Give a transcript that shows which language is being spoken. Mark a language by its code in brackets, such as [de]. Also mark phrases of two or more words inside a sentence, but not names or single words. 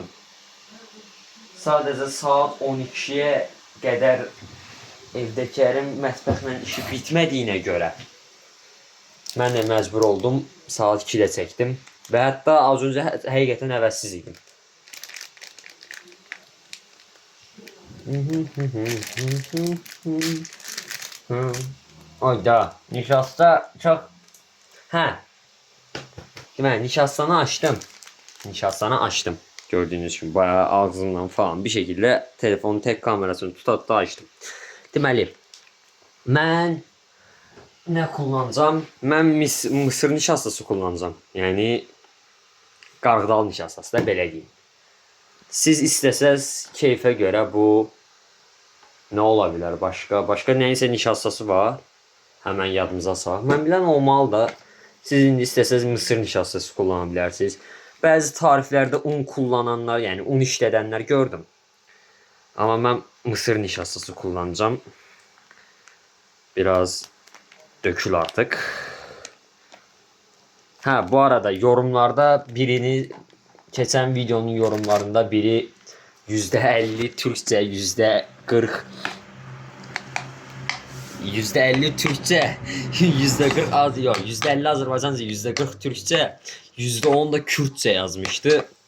[az] Sadəcə saat 12'ye qədər evdəkilərin mətbəxlə işi bitmədiyinə görə mən də məcbur oldum saat 2'də çəkdim və hətta az öncə həqiqətən həvəssiz idim. [tr] Oyda nişasta çok deməli nişastanı açtım gördüğünüz gibi bayağı ağzımdan falan bir şekilde telefonun tek kamerasını tutup açtım. [az] Deməli mən [tr] ne kullanacağım? Mən mısır nişastası kullanacağım. [az] Yani qarğıdal nişastası da belə deyim. Siz istəsəz keyfə görə [tr] bu ne olabilir başka [az] neyse nişastası var. Hemen yadımıza salaq. Mən bilən olmalı da siz indi istəsəz [tr] mısır nişastası kullana [az] bilərsiniz. Bəzi tariflərdə un kullananlar, yani un işlədənlər gördüm. [tr] Ama mən mısır nişastası kullanacağım. Biraz dökül artık. Bu arada yorumlarda birini geçen videonun yorumlarında biri %50 Türkçe, %50 Türkçe, %40 az yok, %50 Azerbaycanca, %40 Türkçe, %10 da Kürtçe yazmıştı.